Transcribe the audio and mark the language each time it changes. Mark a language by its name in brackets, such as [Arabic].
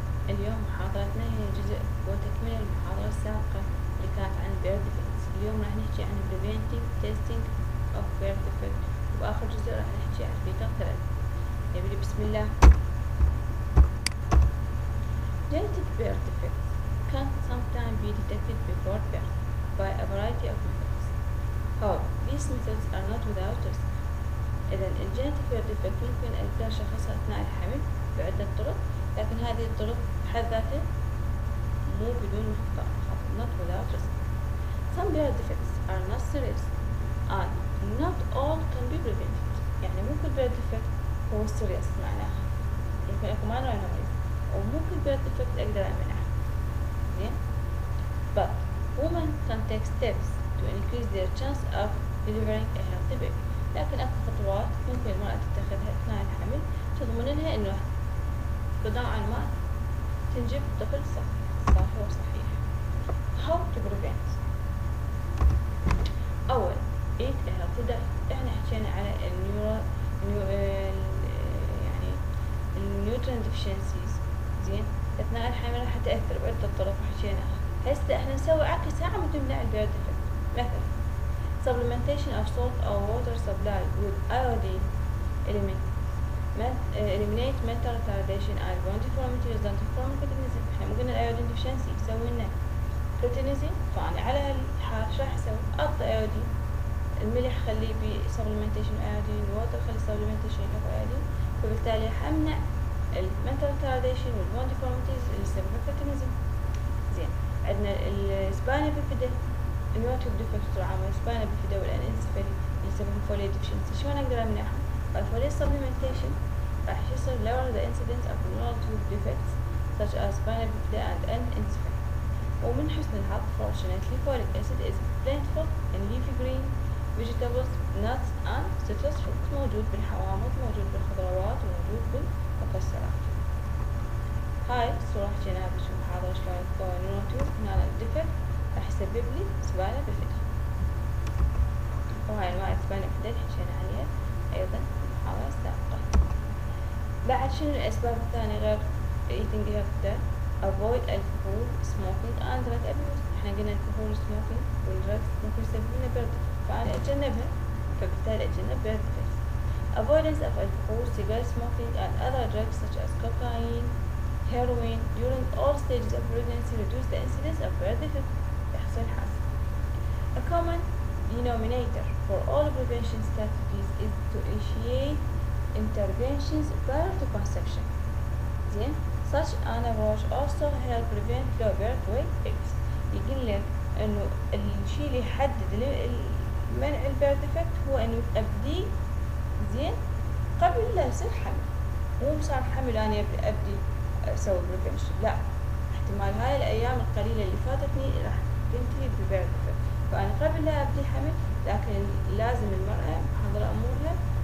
[Arabic] اليوم محاضرتنا هي جزء وتكملة المحاضرة السابقة اللي كانت عن birth defects. اليوم راح نحكي عن [English] preventing testing of birth defect، [Arabic] وآخر جزء راح نحكي عن fetal threat. نبدأ بسم الله. [English] Genetic birth defects can sometimes be detected before birth by a variety of methods. However, these methods are not without risk. [Arabic] إذا الجينيتيك بيرث ديفكت ممكن أقدر شخصها أثناء الحمل بعدة طرق، لكن هذه الطرق بحد ذاتها مو بدون خطأ، [English] not without risk. Some birth defects are not serious and not all can be prevented. [Arabic] يعني مو كل birth defect هو serious معناها يمكن أكو minor أو major، ومو كل birth defect أقدر أمنعها. زين؟ [English] But women can take steps to increase their chance of delivering a healthy baby. [Arabic] لكن أكو خطوات ممكن المرأة تتخذها أثناء الحمل تضمن لها إنه قطاعا ما تنجب طفل صحي وصحيح. [English] How to prevent؟ أول eat a healthy diet. [Arabic] إحنا حكينا على يعني nutrient deficiencies. زين؟ أثناء الحمل راح تأثر بعدة طرق حكيناها. هسه إحنا نسوي عكس عام تمنع البيرث ديفكت. [English] مثلا supplementation of salt or water supply with iodine eliminate mental retardation and bone deformity result from cretinism. [Arabic] احنا مو قلنا الايودين deficiency يسوي لنا cretinism، فانا على هالحال شو راح اسوي؟ اعطي ايودين، الملح خليه ب supplementation ايودين، الووتر خليه supplementation of ايودين، فبالتالي راح امنع mental retardation والبون deformities اللي يسبب cretinism. زين، عندنا السباينا بيفيدا الميوتيك ديفكت عامل سباينا بيفيدا والانسفالي اللي يسبب فوليت deficiency. شلون اقدر امنعها؟ [English] by folate supplementation [Arabic] راح يصير [English] lower the incidence of neurological defects such as spinal bifida and encephalopathy. [Arabic] ومن حسن الحظ [English] fortunately folic acid is plentiful in leafy green vegetables, nuts and citrus fruits. [Arabic] موجود بالحوامض، موجود بالخضروات، وموجود بالمكسرات. هاي الصورة حكيناها بالمحاضرة شلون تكون نيوروتيوب. هنا الديفكت راح يسبب لي سباينا بيفيدا، وهاي انواع السباينا بيفيدا حكينا عليها ايضا بالمحاضرة السابقة. بعد شنو الأسباب الثانية غير [English] eating healthy؟ avoid alcohol, smoking and drug abuse. [Arabic] احنا قلنا الكحول smoking والدرج ممكن يسبب لنا birth defect، فأنا أتجنبها، فبالتالي أتجنب birth defect. [English] avoidance of alcohol, cigarette smoking and other drugs such as cocaine, heroin during all stages of pregnancy reduce the incidence of birth defect. [Arabic] يحصل حاصل. [English] A common denominator for all prevention strategies is to initiate interventions prior to conception. زين، such an approach also help prevent low birth weight babies. [Arabic] يقول لك انه الشيء اللي يحدد منع البيرث ديفكت هو انه ابدي زين قبل لا يصير حمل، مو صار حمل انا ابدي اسوي بريفنشن، لا، احتمال هاي الايام القليله اللي فاتتني راح تنتهي بالبيرث ديفكت، فانا قبل لا ابدي حمل لكن لازم المرأة محضرة امورها